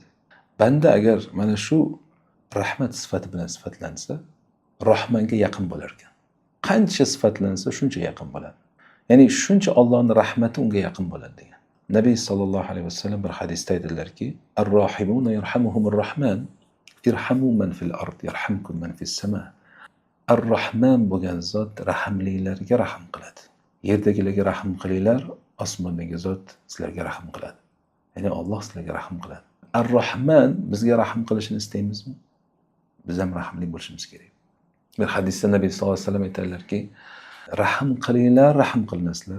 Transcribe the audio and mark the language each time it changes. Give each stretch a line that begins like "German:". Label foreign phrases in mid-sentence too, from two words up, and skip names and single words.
Uzbek: Banda agar mana shu rahmat sifati bilan sifatlansa, Rahmanga yaqin bo'lar ekan. Qancha sifatlansa shuncha yaqin bo'ladi. Ya'ni shuncha Allohning rahmati unga yaqin bo'ladi degan.
Arabic: Nabiy صلى الله عليه وسلم
Uzbek: bir hadisda aytadilarki,
Arabic: "الراحمون يرحمهم الرحمن ارحموا من في الأرض يرحمكم من في السماء."
Uzbek: Ar-Rahman bo'lgan zot rahmlilarga rahm qiladi. Yerdagilarga rahm qilinglar, osmondagi zot sizlarga rahm qiladi. Ya'ni Alloh sizlarga rahm qiladi. Ar-Rahman bizga rahm qilishini istaymizmi? Biz ham rahmli bo'lishimiz kerak. Bir hadisda Nabiy
Arabic: صلى الله عليه وسلم
Uzbek: aytadilarki, rahm qilinglar, rahm qilinasizlar.